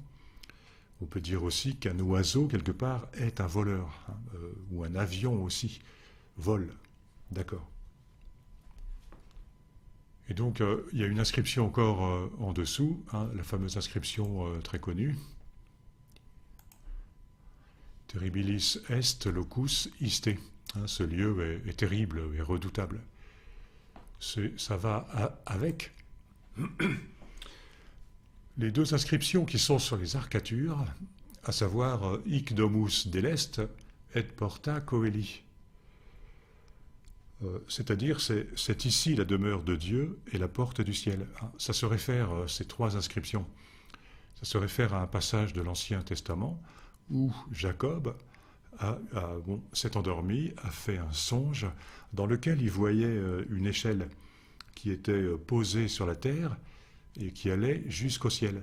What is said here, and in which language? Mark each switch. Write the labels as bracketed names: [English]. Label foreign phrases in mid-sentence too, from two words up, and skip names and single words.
[French] On peut dire aussi qu'un oiseau, quelque part, est un voleur, hein, ou un avion aussi vole. D'accord. Et donc, il y a une inscription encore en dessous, hein, la fameuse inscription très connue. [Latin] Terribilis est locus iste. [French] Hein, ce lieu est terrible et redoutable. Ça va avec les deux inscriptions qui sont sur les arcatures, à savoir [Latin] Hic domus delest et porta coeli. [French] C'est-à-dire, c'est ici la demeure de Dieu et la porte du ciel. Ça se réfère, ces trois inscriptions, ça se réfère à un passage de l'Ancien Testament où Jacob s'est endormi, a fait un songe dans lequel il voyait une échelle qui était posée sur la terre et qui allait jusqu'au ciel.